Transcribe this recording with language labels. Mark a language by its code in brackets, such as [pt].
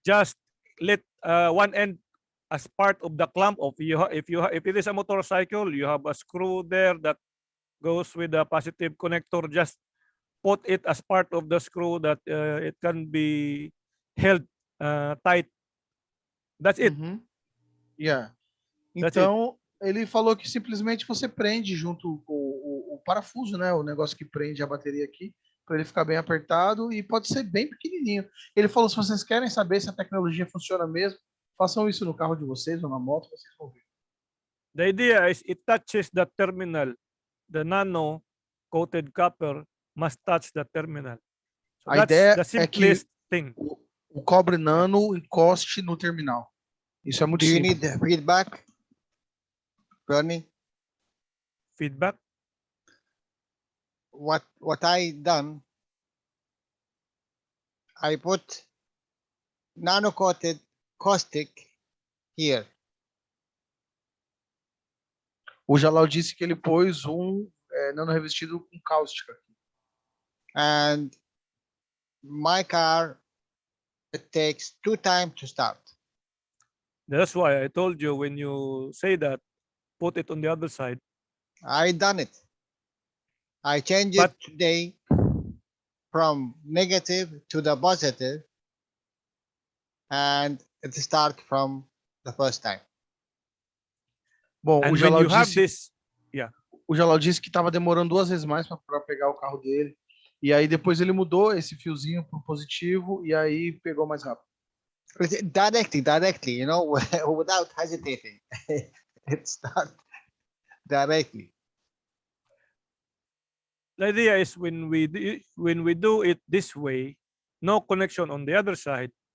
[en] Just let one end as part of the clamp of if it is a motorcycle, you have a screw there that goes with the positive connector. Just put it as part of the screw that it can be held tight. That's it. Yeah. [pt] Então, ele falou que simplesmente você prende junto com o parafuso, né? O negócio que prende a bateria aqui, para ele ficar bem apertado e pode ser bem pequenininho. Ele falou, se vocês querem saber se a tecnologia funciona mesmo, façam isso no carro de vocês ou na moto, vocês vão ver. [en] The idea is it touches the terminal. The nano-coated copper must touch the terminal. So [pt] a ideia [en] the simplest thing. [pt] O cobre nano encoste no terminal. Isso é muito simples. [en] Do you need feedback, Bernie? Feedback? What I done, I put nano-coated caustic here. [pt] O Jalal disse que ele pôs nano revestido com cáustica. [en] And my car, it takes 2 times to start. That's why I told you when you say that, put it on the other side. I done it. I changed it today from negative to the positive, and it start from the first time. [pt] Bom, [en] And [pt] o Jalal [en] when you have [pt] disse, [en] this, yeah. [pt] O Jalal disse que estava demorando 2 vezes mais para pegar o carro dele. E aí depois ele mudou esse fiozinho para o positivo e aí pegou mais rápido. [en] Directly, you know, without hesitating. It starts directly. The idea is when we do it this way, no connection on the other side.